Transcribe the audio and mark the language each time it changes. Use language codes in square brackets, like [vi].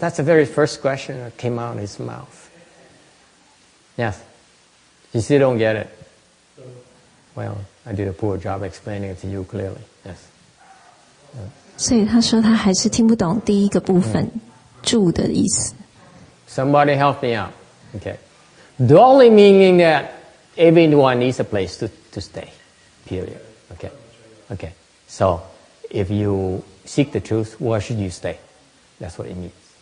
[en] That's the very first question that came out of his mouth. Yes. You still don't get it. Well, I did a poor job explaining it to you clearly. Yes. [zh] 所以他说他还是听不懂第一个部分住的意思。 [en] Somebody help me out. Okay. Dwelling meaning that everyone needs a place to stay. Period. Okay. Okay. So if you seek the truth, where should you stay? That's what it means.